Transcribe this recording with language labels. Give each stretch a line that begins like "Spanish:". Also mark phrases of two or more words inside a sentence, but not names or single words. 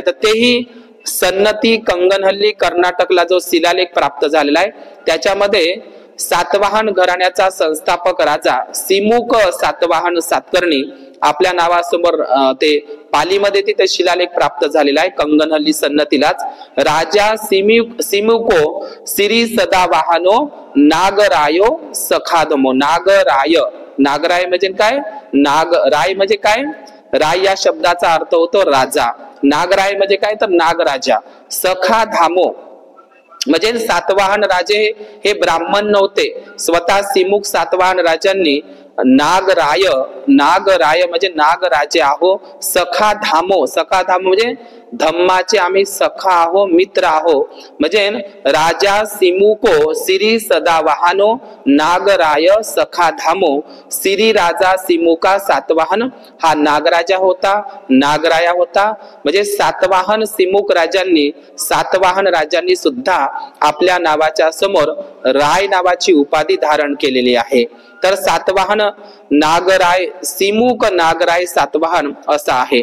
Marathi: तर तेही सन्नती कंगनहल्ली कर्नाटकला जो शिलालेख प्राप्त झालेला आहे, त्याच्यामध्ये सातवाहन घराण्याचा संस्थापक राजा सिमुक सातवाहन सातकर्णी आपल्या नावासमोर ते पालीमध्ये तिथे शिलालेख प्राप्त झालेला आहे, कंगनहल्ली सन्नतीलाच।
Pali: राजा सिमुको सिरी सदा वाहनो नागरायो सखादमो।
Marathi: नागराय म्हणजे काय? नागराय म्हणजे काय? राय या शब्दाचा अर्थ होतो राजा, नागराय म्हणजे काय तर नागराजा।
Pali: सखा धामो
Marathi: म्हणजे सातवाहन राजे हे ब्राह्मण नव्हते, स्वतः सिमुक सातवाहन राजांनी नागराय म्हणजे नागराजे आहो,
Pali: सखा धामो
Marathi: म्हणजे धम्माचे आम्ही सखा आहो, मित्र आहो, म्हणजे
Pali: राजा सिमुको सिरी सदा वाहनो नागराय सखा धामो।
Marathi: सिरी राजा सिमुका सातवाहन हा नागराजा होता, नागराया होता, म्हणजे सातवाहन सिमुक राजांनी, सातवाहन राजांनी सुद्धा आपल्या नावाच्या समोर राय नावाची उपाधी धारण केलेली आहे। तर सातवाहन नागराय, सिमुक नागराय सातवाहन असा आहे।